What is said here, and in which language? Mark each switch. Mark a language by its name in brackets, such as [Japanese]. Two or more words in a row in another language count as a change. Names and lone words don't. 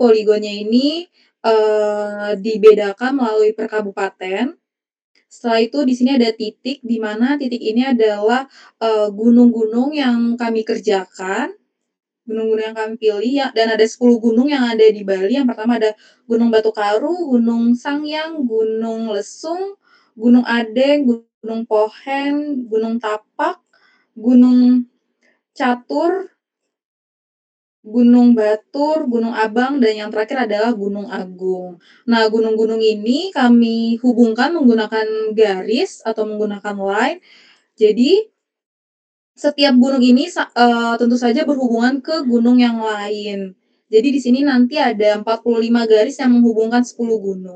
[Indonesian] Jadi poligonnya ini dibedakan melalui per kabupaten. Setelah itu di sini ada titik, di mana titik ini adalah, gunung-gunung yang kami kerjakan, gunung-gunung yang kami pilih ya, dan ada 10 gunung yang ada di Bali. Yang pertama ada Gunung Batu Karu, Gunung Sangyang, Gunung Lesung, Gunung Adeng, Gunung Pohen, Gunung Tapak, Gunung Catur, Gunung Batur, Gunung Abang, dan yang terakhir adalah Gunung Agung. Nah, gunung-gunung ini kami hubungkan menggunakan garis atau menggunakan line. Jadi, setiap gunung ini tentu saja berhubungan ke gunung yang lain. Jadi di sini nanti ada 45 garis yang menghubungkan 10 gunung.